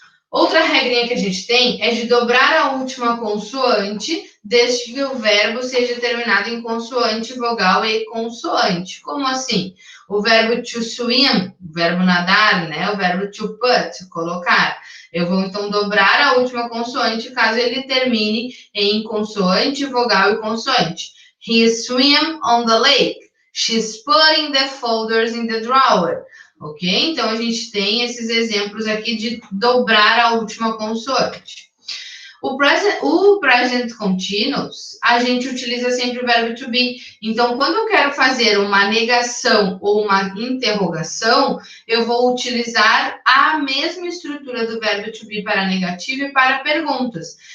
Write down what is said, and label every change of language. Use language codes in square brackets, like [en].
[pt] Outra regrinha que a gente tem é de dobrar a última consoante desde que o verbo seja terminado em consoante, vogal e consoante. Como assim? O verbo to swim, o verbo nadar, né? O verbo to put, colocar. Eu vou então dobrar a última consoante caso ele termine em consoante, vogal e consoante. [en] He swam on the lake. She's putting the folders in the drawer. Ok? [pt] Então, a gente tem esses exemplos aqui de dobrar a última consoante. O present continuous, a gente utiliza sempre o verbo to be. Então, quando eu quero fazer uma negação ou uma interrogação, eu vou utilizar a mesma estrutura do verbo to be para negativa e para perguntas.